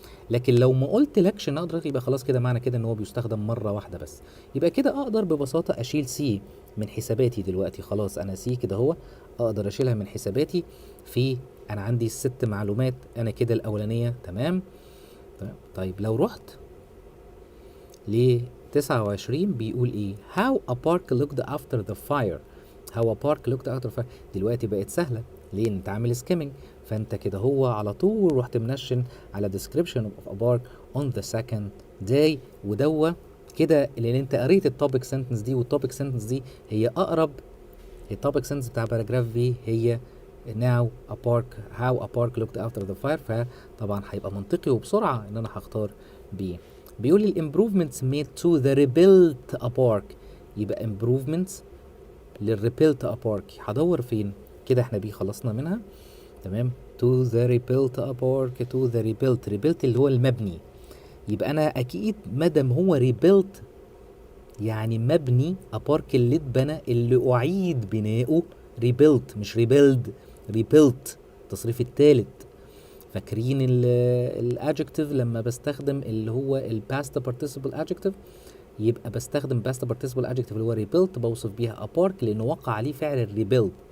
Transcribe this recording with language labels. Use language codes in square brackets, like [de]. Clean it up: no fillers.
[ar] لكن لو ما قلت لكش ان اقدر، يبقى خلاص كده معنى كده ان هو بيستخدم مره واحده بس. يبقى كده اقدر ببساطه اشيل سي من حساباتي دلوقتي. خلاص انا سي كده هو اقدر اشيلها من حساباتي. في انا عندي 6 معلومات، انا كده الاولانيه تمام. طيب لو رحت ل 29 بيقول ايه؟ [en] how a park looked after the fire. how a park looked after the fire. [ar] دلوقتي بقت سهله، ليه؟ انت عامل skimming، فانت كده هو على طول رحت منشن على [en] description of a park on the second day. [ar] ودوا كده لان انت قريت التوبيك سنتنس دي، والتوبيك سنتنس دي هي اقرب. التوبيك سنتنس بتاع باراجراف بي هي [en] now a park how a park looked after the fire، [ar] فطبعا هيبقى منطقي وبسرعه ان انا هختار بي. بيقول لي الامبروفمنتس [en] made to the rebuilt a park. [ar] يبقى improvements لل [en] rebuilt a park [ar] هدور فين؟ كده احنا بيه خلصنا منها تمام. [en] to the rebuilt a park to the rebuilt [ar] اللي هو المبني. يبقى انا اكيد مادام هو rebuilt يعني مبني ابارك اللي اتبنى اللي اعيد بناؤه، ريبيلت مش ريبيلد، ريبيلت التصريف الثالث. فاكرين الادجكتيف لما بستخدم اللي هو الباست participle adjective، يبقى بستخدم باست participle adjective اللي هو rebuilt بوصف بيها ابارك لانه وقع عليه فعل الريبيلد.